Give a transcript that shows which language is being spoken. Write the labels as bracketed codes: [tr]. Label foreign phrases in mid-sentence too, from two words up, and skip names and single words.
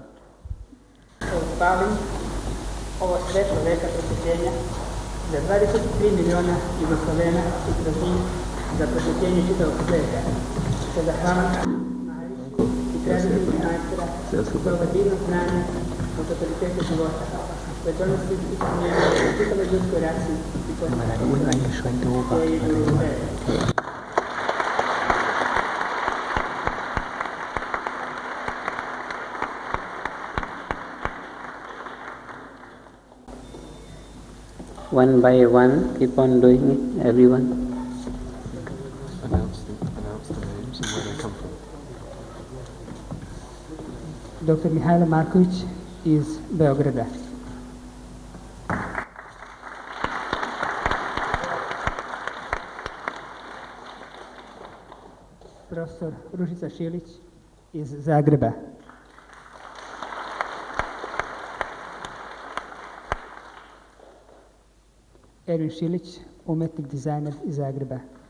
[sr] Palim ovo svetlo veka prosvetljenja za 23 miliona Jugoslavena i Srbije za prosvetljenje čitavog sveta. Sa zahvalom Mahariši i tradicijskih majstora za ovo divno znanje o totalitetu života, koje donosi ispunjenje čitavoj ljudskoj rasi i postepenom, koje je u vreme. [en] One by one, keep on doing it, everyone. Announce the names and where they come from. [sr] Dr. Mihajlo Marković iz Beograda. Profesor Ružica Šilić iz Zagreba. Ervin Šilić, umetnik, dizajner iz Zagreba.